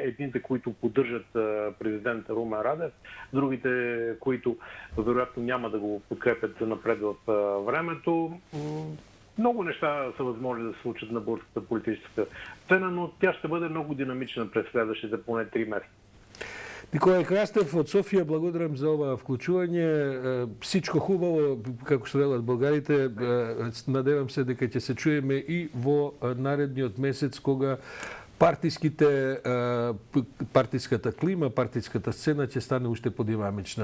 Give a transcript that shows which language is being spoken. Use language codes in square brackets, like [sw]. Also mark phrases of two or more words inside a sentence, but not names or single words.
[bg] Едните, които поддържат президента Румен Радев, другите, които вероятно няма да го подкрепят напред в времето. Много неща са възможни да се случат на българската политическа сцена, но тя ще бъде много динамична през следващите поне 3 месеца. [mk] Николај Крастев од Софија, благодарам за ова вклучување. [bg] Сичко хубаво, [mk] како што велат българите, надевам се дека ќе се чуеме и во наредниот месец, кога партиската клима, партиската сцена ќе стане уште подинамична.